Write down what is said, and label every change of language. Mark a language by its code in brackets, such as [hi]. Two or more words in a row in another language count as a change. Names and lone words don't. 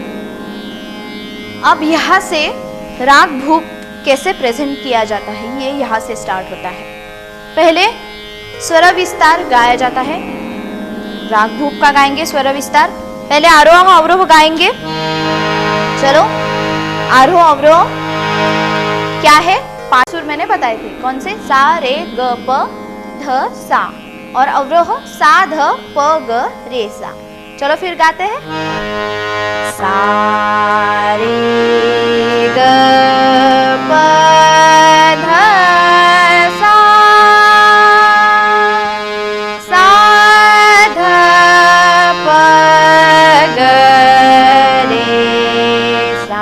[hi] अब यहाँ से राग भूप कैसे प्रेजेंट किया जाता है, ये यहाँ से स्टार्ट होता है। पहले स्वर विस्तार गाया जाता है। राग भूप का गाएंगे स्वर विस्तार। पहले आरोह अवरोह गाएंगे। चलो आरोह अवरोह क्या है? 5 सुर मैंने बताए थे, कौन से? सा रे ग प ध सा, और अवरोह सा ध प ग रे सा। चलो फिर गाते हैं। सा रे ग प ध सा, सा ध प ग रे सा।